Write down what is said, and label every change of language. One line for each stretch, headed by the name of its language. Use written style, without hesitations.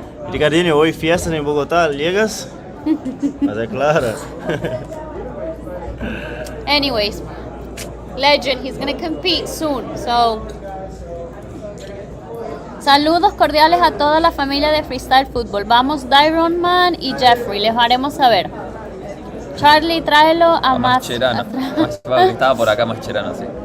Spanish: Ricardinho, hoy fiestas en Bogotá, ¿llegas?
Portuguese: Mas é claro.
English: Anyways, legend, he's gonna compete soon, so.
Spanish: Saludos cordiales a toda la familia de Freestyle Fútbol. Vamos Dairon Man y Jeffrey, les haremos saber. Charlie, tráelo a Mascherano. Estaba por acá Mascherano, sí.